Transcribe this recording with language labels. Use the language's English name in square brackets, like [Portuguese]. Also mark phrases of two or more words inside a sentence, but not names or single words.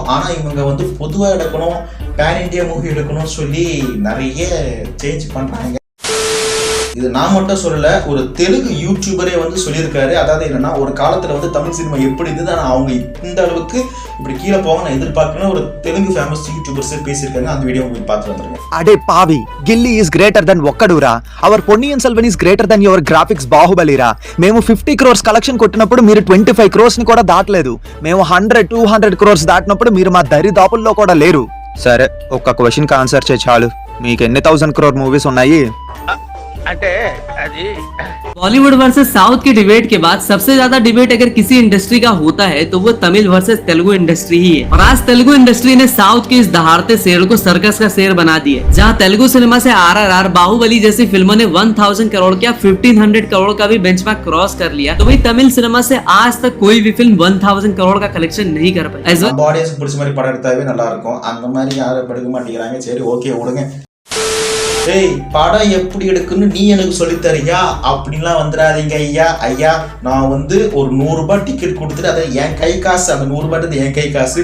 [Tamil] ஆனா இவங்க வந்து பொதுவா எடுக்கணும், [English] pan India movie [Tamil] எடுக்கணும்னு சொல்லி நிறைய சேஞ்ச் பண்றாங்க. இது நான் மட்டும் சொல்லல, ஒரு தெலுங்கு யூடியூபரே வந்து சொல்லியிருக்காரு. அதாவது என்னன்னா, ஒரு காலத்துல வந்து தமிழ் சினிமா எப்படி இருந்தது, ஆனா அவங்க இந்த அளவுக்கு இப்படி கீழே போக நான் எதிர்பார்க்கணும். ஒரு தெலுங்கு [English] famous YouTubers [Tamil] பேசியிருக்காங்க. அந்த வீடியோ உங்களுக்கு பார்த்து வந்துருங்க. அடே பாவி, [English] గిల్లీ is greater than ఒక్కడురా. అవర్ పొన్నియిన్ సెల్వన్ is greater than your graphics బాహుబలిరా. [Telugu] మేము 50 crores కలెక్షన్ కొట్టినప్పుడు మీరు 25 crores ని కూడా దాటలేదు. మేము 100-200 crores దాటినప్పుడు మీరు మా దరిదాపుల్లో కూడా లేరు. సరే, ఒక్క క్వశ్చన్ కి ఆన్సర్ చేయి చాలు. మీకు ఎన్ని 1000 crore మూవీస్ ఉన్నాయి? [Hindi] बॉलीवुड वर्सेस साउथ की डिबेट के बाद सबसे ज्यादा डिबेट अगर किसी इंडस्ट्री का होता है तो वो तमिल वर्सेस तेलुगु इंडस्ट्री ही है। और आज तेलुगु इंडस्ट्री ने साउथ के इस दहाड़ते शेर को सर्कस का शेर बना दिया। जहां तेलुगु सिनेमा से RRR, बाहुबली जैसी फिल्मों ने 1000 करोड़ क्या 1500 करोड़ का भी [English] benchmark cross [Hindi] कर लिया, तो वही तमिल सिनेमा से आज तक कोई भी फिल्म 1000 करोड़ का कलेक्शन नहीं कर पाई। [Tamil] ஆடியன்ஸ் பிடிச்ச மாதிரி படம் எடுத்தாவே நல்லா இருக்கும். அந்த மாதிரி யாரும் எடுக்க மாட்டேங்கிறாங்க. சரி, ஓகே, விடுங்க. ஏய், படம் எப்படி எடுக்குன்னு நீ எனக்கு சொல்லித்தரியா அப்படின்லாம் வந்துடாதீங்க ஐயா. ஐயா, நான் வந்து ஒரு 100 ரூபாய் டிக்கெட் கொடுத்துட்டு, அதை என் கை காசு, அந்த 100 ரூபாய் என் கை காசு.